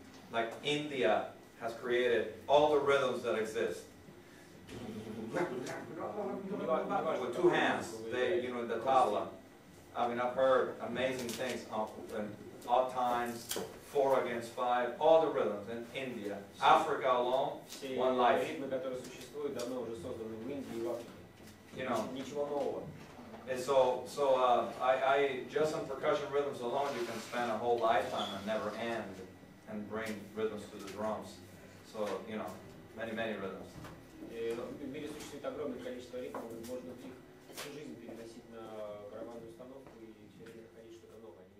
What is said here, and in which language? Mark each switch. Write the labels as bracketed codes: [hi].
[en] Like India has created all the rhythms that exist. With 2 hands, you know, the tabla. I mean, I've heard amazing things in odd times, 4 against 5, all the rhythms in India. Africa alone, one life. [ru] Ритмы, которые существуют, давно уже созданы в Индии и в Африке. [en] You know. [ru] Ничего нового. [en] And so I just on percussion rhythms alone, you can spend a whole lifetime and never end and bring rhythms to the drums. So, you know, many rhythms. [ru] В мире существует огромное количество ритмов, можно их всю жизнь переносить на барабанную установку и все время находить что-то новое.